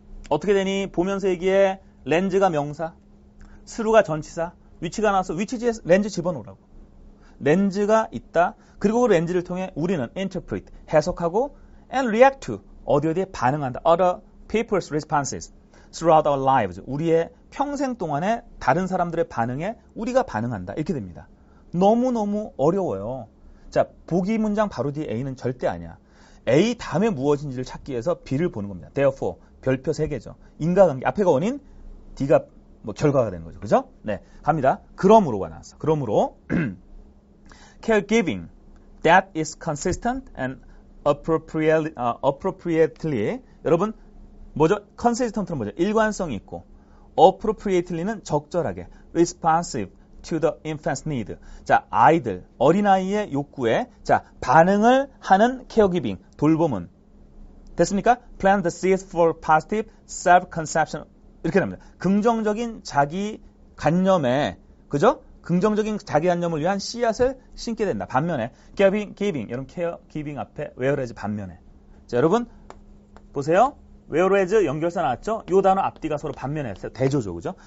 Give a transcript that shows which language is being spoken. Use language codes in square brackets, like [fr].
[ko] 어떻게 되니? 보면서 얘기해. 렌즈가 명사, 스루가 전치사, 위치가 나와서 위치지에 렌즈 집어넣으라고. 렌즈가 있다. 그리고 그 렌즈를 통해 우리는 interpret, 해석하고 [en] and react to, [ko] 어디에 반응한다. [en] other people's responses throughout our lives. [ko] 우리의 평생 동안에 다른 사람들의 반응에 우리가 반응한다. 이렇게 됩니다. 너무너무 어려워요. 자, 보기 문장 바로 뒤에 A는 절대 아니야. A 다음에 무엇인지를 찾기 위해서 B를 보는 겁니다. therefore, 별표 3개죠. 인과관계, 앞에가 원인, D가 뭐 결과가 되는 거죠. 그죠? 네, 갑니다. 그러므로가 나왔어. 그러므로 [en] caregiving that is consistent and appropriately. [ko] 여러분 뭐죠? consistent는 뭐죠? 일관성이 있고 [en] appropriately는 적절하게 responsive to the infant's need. [ko] 자, 아이들, 어린아이의 욕구에 자, 반응을 하는 caregiving, 돌봄은 됐습니까? [en] plant the seeds for positive self-conception. [ko] 이렇게 됩니다. 긍정적인 자기 관념에, 그죠? 긍정적인 자기 관념을 위한 씨앗을 심게 된다. 반면에 giving, 여러분 caregiving 앞에 whereas 반면에. 자, 여러분 보세요. whereas 연결사 나왔죠? 요 단어 앞뒤가 서로 반면에 했어요. 대조죠, 그죠?